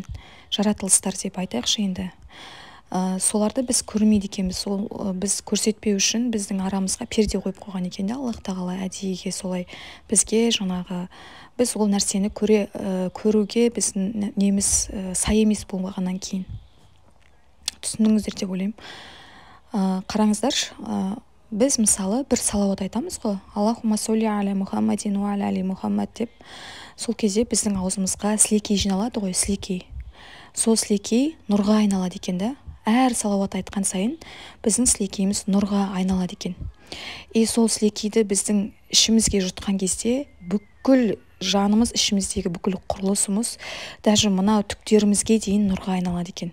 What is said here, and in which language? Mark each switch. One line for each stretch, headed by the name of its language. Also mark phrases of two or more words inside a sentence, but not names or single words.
Kazakh: Жаратылыстар деп айтайықшы енді. Соларды біз көрмейді екенбіз, біз көрсетпеу үшін біздің арамызға перде қойып қойған екен де, Аллах тағала әдейіге солай бізге біз ол нәрсені көруге біздің неміз сай емес болмағаннан кейін. Түсіндіңіздер деп ойлаймын. Қараңыздар, біз мысалы бір салауат айтамыз ғой,
Arabic: اللهم صل على محمد وعلى آل محمد деп.
Kazakh: Сол кезде біздің аузымызға сілекей жиналады ғой, сілекей. Сол сілекей нұрға айналады екен да. Әр салауат айтқан сайын біздің сілекейіміз нұрға айналады екен. И сол сілекейді біздің ішімізге жұтқан кезде бүкіл жанымыз, ішіміздегі бүкіл құрылысымыз, даже мына түктерімізге дейін нұрға айналады екен.